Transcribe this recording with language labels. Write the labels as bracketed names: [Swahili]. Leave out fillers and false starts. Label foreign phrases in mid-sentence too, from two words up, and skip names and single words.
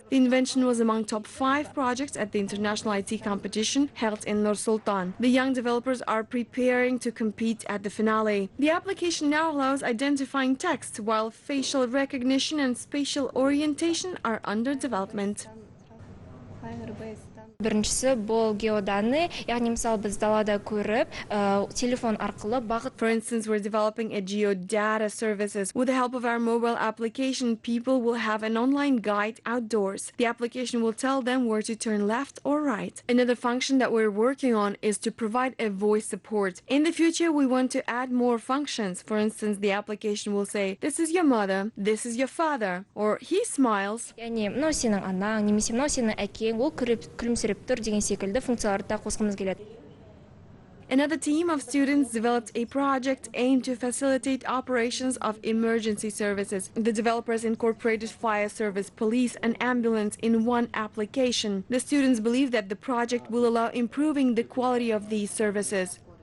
[English] The invention was among top 5 projects at the international IT competition held in Nur-Sultan. The young developers are preparing to compete at the finale. The application now allows identifying text, while facial recognition and spatial orientation are under development. [Kazakh] Біріншісі бұл геоданные, яғни мысалы біз далада көріп, телефон арқылы бағыт. [English] For instance, we're developing a geodata services. With the help of our mobile application, people will have an online guide outdoors. The application will tell them where to turn left or right. Another function that we're working on is to provide a voice support. In the future, we want to add more functions. For instance, the application will say, "This is your mother, this is your father," or "He smiles." [Kazakh] Яғни, мынау сенің анаң, немесе мынау сенің әкең, ол күлімсіреп тұр деген секілді функцияларды да қосқымыз келеді. [English] Another team of students developed a project aimed to facilitate operations of emergency services. The developers incorporated fire service, police, and ambulance in one application. The students believe that the project will allow improving the quality of these services.